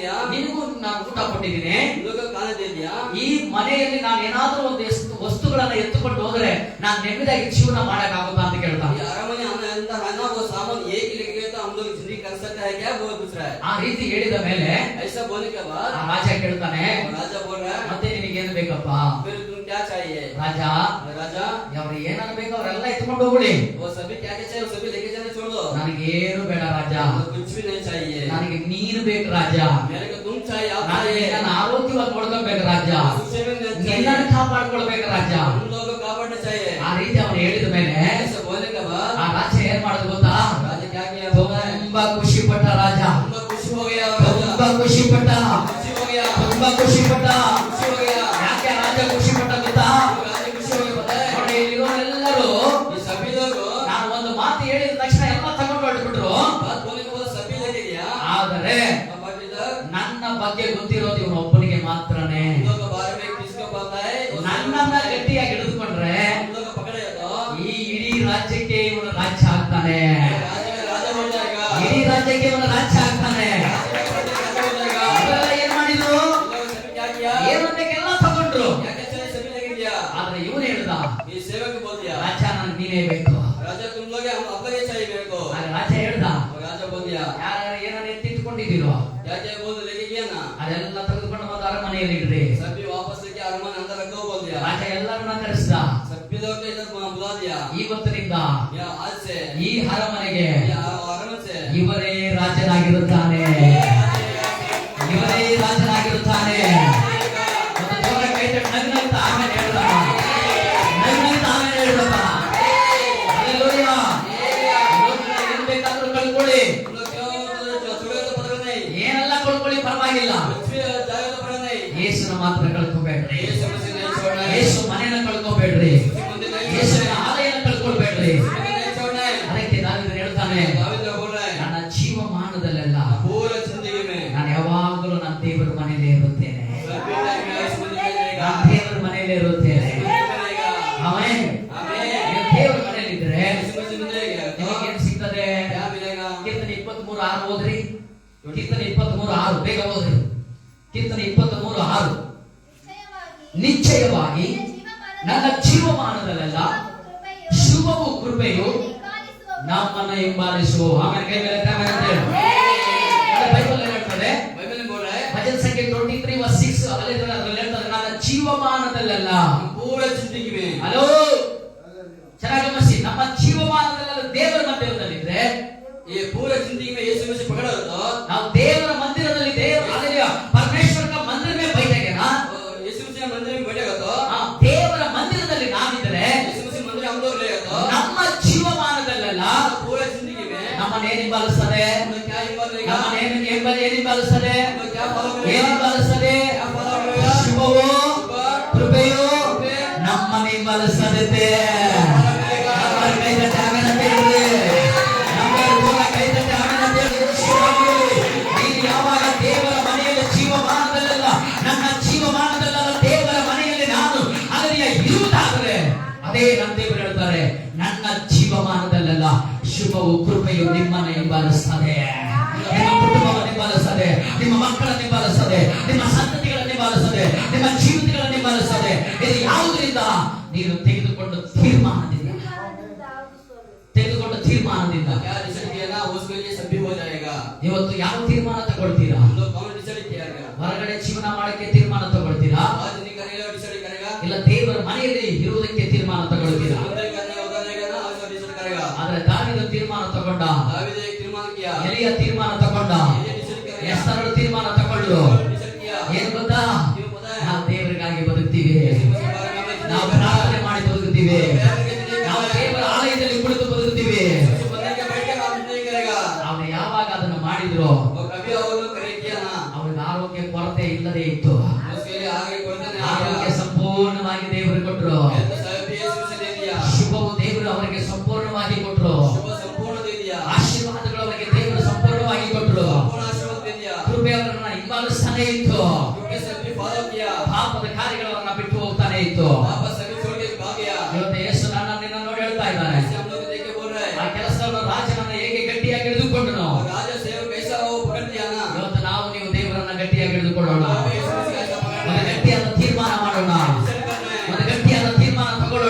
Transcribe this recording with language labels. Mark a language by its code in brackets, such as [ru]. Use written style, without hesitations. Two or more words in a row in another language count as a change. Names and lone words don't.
[kn] ನಿನಗೂ ನಾನು ಊಟ ಕೊಟ್ಟಿದ್ದೀನಿ, [hi] लोग खाना दे दिया। [kn] ಈ ಮನೆಯಲ್ಲಿ ನಾನು ಏನಾದ್ರೂ ಒಂದು ವಸ್ತುಗಳನ್ನ ಎತ್ತುಕೊಂಡು ಹೋದ್ರೆ ನಾನು ನೆಮ್ಮದಿಯಾಗಿ ಜೀವನ ಮಾಡಕ್ಕಾಗುತ್ತಾ ಅಂತ ಕೇಳ್ತಾನೆ. [hi] अरमने अंदर है ना, वो सामान एक ही लेके गए तो हम लोग जिंदगी कर सकते हैं क्या? वो पूछ रहा है। [kn] ಆ ರೀತಿ ಹೇಳಿದ ಮೇಲೆ [hi] ऐसा बोलने के बाद [kn] ಆ ರಾಜ ಕೇಳ್ತಾನೆ, [hi] राजा बोल रहा है, [kn] ಮತ್ತೆ ನಿನಗೇನು ಬೇಕಪ್ಪ? [hi] फिर तुम क्या चाहिए? [kn] ರಾಜ [hi] राजा [kn] ಅವ್ರು ಏನಾದ್ರು ಬೇಕು ಅವರೆಲ್ಲ ಎತ್ಕೊಂಡು ಹೋಗ್ಬಿಡಿ, [hi] वो सभी क्या क्या चाहिए वो सभी लेके जाने छोड़ दो। [kn] ನನಗೇನು ಬೇಡ ರಾಜ, [hi] कुछ भी नहीं चाहिए, [kn] ನನಗೆ ನೀನು ಬೇಕು ರಾಜ, [hi] मेरे को तुम चाहिए, आप [kn] ನನಗೆ [hi] चाहिए। [kn] ನನ್ನ ಆರೋಗ್ಯವಾಗಿ ನೋಡ್ಕೋಬೇಕು ರಾಜ, [hi] उससे भी नहीं [kn] ನಿನ್ನನ್ನು [hi] चाहिए, [kn] ಕಾಪಾಡ್ಕೊಳ್ಬೇಕು ರಾಜ. [hi] तुम लोगों को कापाड़ना चाहिए। [kn] ಆ ರೀತಿ ಅವನು ಹೇಳಿದ ಮೇಲೆ [hi] ऐसा बोलने के बाद [kn] ಆ ರಾಜ ಏನ್ ಮಾಡೋದು ಗೊತ್ತಾ? [hi] राजा क्या किया? बोला है [kn] ತುಂಬಾ ಖುಷಿ ಪಟ್ಟ ರಾಜ, ತುಂಬಾ ಖುಷಿ [hi] हो गया, [kn] ತುಂಬಾ ಖುಷಿ ಪಟ್ಟ, [hi] खुशी हो गया, [kn] ತುಂಬಾ ಖುಷಿ ಪಟ್ಟ. [hi] खुशी हो गया। [kn] ಯಾಕೆ ರಾಜ ಖುಷಿ ಪಟ್ಟ ಗೊತ್ತಾ? [hi] राजा खुशी हो गया, पता है [kn] ನೋಡಿ, ಇಲ್ಲಿರೋರೆಲ್ಲರೂ [hi] ये सभी लोग [kn] ನಾನು ಒಂದು ಮಾತು ಹೇಳಿದ ತಕ್ಷಣ ಎಲ್ಲ ತಗೊಂಡು ಹೊರಟ್ಬಿಟ್ರು. [hi] बात बोलने के बाद सभी लेके गया। [kn] ಆದರೆ [hi] बट इधर [kn] ನನ್ನ ಬಗ್ಗೆ ಗೊತ್ತಿರೋದು ಇವನೊಬ್ಬನಿಗೆ ಮಾತ್ರನೇ. [hi] हम लोग के बारे में किसको पता है? [kn] ನನ್ನನ್ನ ಗಟ್ಟಿಯಾಗಿ ಹಿಡಿದುಕೊಂಡ್ರೆ [hi] हम लोग को पकड़े तो [kn] ಈ ಇಡೀ ರಾಜ್ಯಕ್ಕೆ ಇವನು ರಾಜ್ಯ ಆಗ್ತಾನೆ, [hi] राजा बन जाएगा, [kn] ಇಡೀ ರಾಜ್ಯಕ್ಕೆ ಇವನು ರಾಜ್ಯ ಆಗ್ತಾನೆ. [hi] राजा बन जाएगा। [kn] ಅವರೆಲ್ಲ ಏನ್ ಮಾಡಿದ್ರು? [hi] हम लोग सभी क्या किया? [kn] ಏನಂತೆಲ್ಲ ತಗೊಂಡ್ರು. [hi] क्या क्या चाहिए सभी लेके दिया। [kn] ಆದ್ರೆ ಇವನು ಹೇಳ್ದ, [hi] ये सेवक बोल दिया, [kn] ರಾಜ ನನಗೆ ನೀನೇ ಬೇಕು. [hi] राजा तुम लोग हम आप लोग ये चाहिए मेरे को। [kn] ಆಗ ರಾಜ ಹೇಳ್ದ, [hi] और राजा बोल दिया, [kn] ಯಾರು ಏನಾರು ಎತ್ತಿಟ್ಕೊಂಡಿದ್ದೀರೋ [hi] क्या क्या बोल लेके गया ना, [kn] ಅದೆಲ್ಲ ತೆಗೆದುಕೊಂಡು ಬಂದು ಅರಮನೆಯಲ್ಲಿ ಇಡ್ರಿ. [hi] सभी वापस लेके अरमान अंदर रखो बोल दिया। [kn] ರಾಜ ಎಲ್ಲರನ್ನ ಕರೆಸಿದ. [hi] सभी लोग को इधर बुला दिया। [kn] ಇವತ್ತಿನಿಂದ [hi] या आज से [kn] ಈ ಅರಮನೆಗೆ [hi] या अरमान से [kn] ಇವರೇ ರಾಜನಾಗಿರುತ್ತಾನೆ, ಇವರೇ ರಾಜನಾಗಿರುತ್ತಾನೆ. ಒಂದು ಜೋರ ಕೈ ತಟ್ಟಿ ನಗ್ನಗ್ತಾ ಆಮೇಲೆ ಹೇಳ್ದಪ್ಪ, ನಗ್ನಗ್ತಾ ಆಮೇಲೆ ಹೇಳ್ದಪ್ಪ. ಹಲ್ಲೆಲೂಯಾ. ಏನ್ ಬೇಕಾದ್ರೂ ಕಳ್ಕೊಳ್ಳಿ, [hi] हम लोग क्यों थोड़े तो पकड़ नहीं, [kn] ಏನೆಲ್ಲ ಕಳ್ಕೊಳ್ಳಿ, ಪರವಾಗಿಲ್ಲ. [hi] कुछ भी जाए तो पकड़ नहीं। [kn] ಯೇಸುನ ಮಾತ್ರ ಕಳ್ಕೊಬೇಡ್ರಿ, [hi] ये समस्या नहीं छोड़ना है, [kn] ಯೇಸು ಮನೆನ ಕಳ್ಕೊಬೇಡ್ರಿ, [hi] मंदिर नहीं [kn] ಯೇಸುನ [hi] छोड़ना है, [kn] ಆಲಯನ ಕಳ್ಕೊಳ್ಬೇಡ್ರಿ. [hi] मंदिर नहीं छोड़ना है। [kn] ಅದಕ್ಕೆ ದಾವೀದನು ಹೇಳ್ತಾನೆ, [hi] दाऊद बोल रहा है [kn] ನನ್ನ ಜೀವಮಾನದಲ್ಲೆಲ್ಲ [hi] पूरा जिंदगी में [kn] ನಾನು ಯಾವಾಗಲೂ ನನ್ನ ದೇವರ ಮನೆಯಲ್ಲೇ ಇರುತ್ತೇನೆ, [hi] सभी टाइम में इस मंदिर में रहेगा, [kn] ನಾನು ದೇವರ ಮನೆಯಲ್ಲೇ ಇರುತ್ತೇನೆ. [hi] मंदिर में रहेगा। [kn] ಆಮೆನ್. [hi] आमीन। [kn] ನೀವು ದೇವರ ಮನೆಯಲ್ಲಿದ್ರೆ [hi] इस मंदिर में रहेगा तो [kn] ನಿಮಗೆ ಏನ್ ಸಿಗ್ತದೆ? [hi] क्या मिलेगा? [kn] ಕೀರ್ತನೆ 23:6 ಓದ್ರಿ. ಕೀರ್ತನೆ 23:6 ಬೇಗ ಓದ್ರಿ. ಕೀರ್ತನೆ 23:6. ನಿಶ್ಚಯವಾಗಿ ನನ್ನ ಜೀವಮಾನದಲ್ಲೆಲ್ಲ ಶುಭವು ಕೃಪೆಯು ನಮ್ಮನ್ನ ಹಿಂಬಾಲಿಸು. ಆಮೇಲೆ ಕೈ ಮೇಲೆ ಎತ್ತಿ ಆಮೇಲೆ ಅಂತ ಹೇಳು. ಬೈಬಲ್ ಏನ್ ಹೇಳ್ತದೆ? [hi] बाइबल में बोल रहा है [kn] ಭಜನ ಸಂಖ್ಯೆ 23:6 ಅದ್ರಲ್ಲಿ ಹೇಳ್ತದೆ, ನನ್ನ ಜೀವಮಾನದಲ್ಲೆಲ್ಲ. [hi] पूरा जिंदगी में। [kn] ಹಲೋ, ಚೆನ್ನಾಗಿ ಗಮನಿಸಿ. ನಮ್ಮ ಜೀವಮಾನದಲ್ಲೆಲ್ಲ ದೇವರ ಮಂದಿರದಲ್ಲಿದ್ರೆ, [hi] ये पूरा जिंदगी में यीशु मसीह पकड़ा हो तो [kn] ನಾವು ದೇವರ ಮಂದಿರದಲ್ಲಿ ದೇವರ ಪರಮೇಶ್ವರ [hi] का मंदिर में बैठेंगे ना, यीशु मसीह मंदिर में बैठेगा तो [kn] ದೇವರ ಮಂದಿರದಲ್ಲಿ ನಾವಿದ್ರೆ [hi] यीशु मसीह मंदिर हम लोग रहेगा तो [kn] ನಮ್ಮ ಜೀವಮಾನದಲ್ಲೆಲ್ಲ [hi] पूरा जिंदगी में [kn] ನಮ್ಮನ್ನೇನು ಹಿಂಬಾಲಿಸ್ತದೆ? [hi] हम लोग क्या हिम्मत रहेगा, [kn] ನಮ್ಮನ್ನೇನು ಹಿಂಬಾಲಿಸ್ತದೆ? [hi] हम लोग क्या फॉलो [kn] ಏನು [hi] करेगा, [kn] ಹಿಂಬಾಲಿಸ್ತದೆ? [hi] क्या फॉलो करेगा, [kn] ಶುಭವೋ ಕೃಪೆಯೋ ನಮ್ಮನ್ನು ಹಿಂಬಾಲಿಸ್ತದೆ. ನಮ್ಮ ಕೈ ತಟ್ಟಿ ಆಮೆನ್ ಅಂತ ಹೇಳ್ರಿ. ನಮ್ಮ ಜೋರ ಕೈ ತಟ್ಟಿ ಆಮೆನ್ ಅಂತ ಹೇಳ್ರಿ. ನೀನು ಯಾವಾಗ ದೇವರ ಮನೆಯಲ್ಲಿ ಜೀವಮಾನದಲ್ಲೆಲ್ಲ, ನನ್ನ ಜೀವಮಾನದಲ್ಲೆಲ್ಲ ದೇವರ ಮನೆಯಲ್ಲಿ ನಾನು ಅದನ್ನ ಇರುವುದಾದರೆ, ಅದೇ ನನ್ನ ದೇವರು ಹೇಳ್ತಾರೆ, ನನ್ನ ಜೀವಮಾನದಲ್ಲೆಲ್ಲ ಶುಭವು ಕೃಪೆಯು ನಿಮ್ಮನ್ನು ಹಿಂಬಾಲಿಸ್ತದೆ, ನಿಮ್ಮ ಕುಟುಂಬವನ್ನು ಹಿಂಬಾಲಿಸ್ತದೆ, ನಿಮ್ಮ ಮಕ್ಕಳನ್ನು ಹಿಂಬಾಲಿಸ್ತದೆ, ನಿಮ್ಮ ಸಂತತಿಗಳನ್ನು ಹಿಂಬಾಲಿಸ್ತದೆ, ನಿಮ್ಮ ಜೀವಿತಗಳನ್ನು ಹಿಂಬಾಲಿಸ್ತದೆ. ಇದು ಯಾವುದರಿಂದ? ನೀನು ತೆಗೆದುಕೊಂಡ ತೀರ್ಮಾನದಿಂದ. [hi] क्या डिसाइड किया ना उसके लिए सभी हो जाएगा। [kn] ಇವತ್ತು ಯಾವ ತೀರ್ಮಾನ ತಗೊಳ್ತೀರಾ? [hi] हम लोग कौन डिसाइड किया [kn] ಹೊರಗಡೆ ಜೀವನ ಮಾಡಕ್ಕೆ ತೀರ್ಮಾನ ತಗೊಳ್ತೀರಾ? [hi] आज नहीं करेगा डिसाइड करेगा, [kn] ಇಲ್ಲ ದೇವರ ಮನೆಯಲ್ಲಿ ಇರುವುದಕ್ಕೆ ತೀರ್ಮಾನ ತಗೊಳ್ತೀರಾ? [hi] मंदिर करने उधर रहेगा ना आज डिसाइड करेगा। [kn] ಆದ್ರೆ ದಾವೀದ ತೀರ್ಮಾನ ತಗೊಂಡ, [hi] दाऊद एक तीर्मान किया, [kn] ಎಲಿಯ ತೀರ್ಮಾನ ತಗೊಂಡ, [hi] ये डिसाइड करेगा, [kn] ಎಸ್ತರಳು ತೀರ್ಮಾನ ತಗೊಂಡ್ರು. [hi] डिसाइड किया। [kn] ಏನ್ ಗೊತ್ತಾ? [hi] क्यों पता है? [kn] ನಾವು ದೇವರಿಗಾಗಿ ಬದುಕ್ತೀವಿ, ನಾವು [hi] मंदिर [kn] ಪ್ರಾರ್ಥನೆ ಮಾಡಿ ಬದುಕ್ತೀವಿ, ನಾವು ದೇವರ ಆಲಯದಲ್ಲಿ ಕುಳಿತು ಬದುಕ್ತೀವಿ. [hi] के बैठ के काम नहीं करेगा। [kn] ಅವನು ಯಾವಾಗ ಅದನ್ನು ಮಾಡಿದ್ರು [hi] और कभी और लोग करे किया ना [kn] ಅವನಿಗೆ ಆರೋಗ್ಯ ಕೊರತೆ ಇಲ್ಲದೆ ಇತ್ತು. [hi] उसके लिए आगे बढ़ते नहीं [kn] ಆರೋಗ್ಯ [hi] आया। [kn] ಸಂಪೂರ್ಣವಾಗಿ ದೇವರು ಕೊಟ್ರು. [hi] हेल्थ सब भी यीशु मसीह दे दिया, [kn] ಶುಭವು ದೇವರು ಅವರಿಗೆ ಸಂಪೂರ್ಣವಾಗಿ ಕೊಟ್ರು. [hi] शुभ संपूर्ण दे दिया, [kn] ಆಶೀರ್ವಾದಗಳು ಅವರಿಗೆ ದೇವರು ಸಂಪೂರ್ಣವಾಗಿ ಕೊಟ್ರು. [hi] संपूर्ण आशीर्वाद दे दिया, [kn] ಕೃಪೆ ಅವರನ್ನ ಹಿಂಬಾಲಿಸ್ತಾನೆ ಇತ್ತು. [hi] क्योंकि सभी फॉलो किया, [kn] ಪಾಪದ ಕಾರ್ಯಗಳವನ್ನ ಬಿಟ್ಟು ಹೋಗ್ತಾನೆ ಇತ್ತು. [hi] वापस सभी छोड़ के भाग गया। [kn] ಇವತ್ತು ಯೇಸು ನಿನ್ನ ನೋಡಿ ಹೇಳ್ತಾ ಇದ್ದಾನೆ, [hi] ऐसे हम लोग देख के बोल रहे [kn] ಆ [hi] हैं [kn] ಕೆಲಸವನ್ನು ರಾಜನನ್ನ ಹೇಗೆ ಗಟ್ಟಿಯಾಗಿ ಹಿಡಿದುಕೊಂಡನು, [hi] राजा सेवक कैसा हो पकड़ लिया ना, [kn] ಇವತ್ತು ನಾವು ನೀವು ದೇವರನ್ನ ಗಟ್ಟಿಯಾಗಿ ಗಟ್ಟಿಯಾಗಿ ಹಿಡಿದುಕೊಳ್ಳೋಣ. ಒಂದು ಗಟ್ಟಿಯಾದ ತೀರ್ಮಾನ ಮಾಡೋಣ. ಒಂದು ಗಟ್ಟಿಯಾದ ತೀರ್ಮಾನ ತಗೊಳ್ಳೋಣ.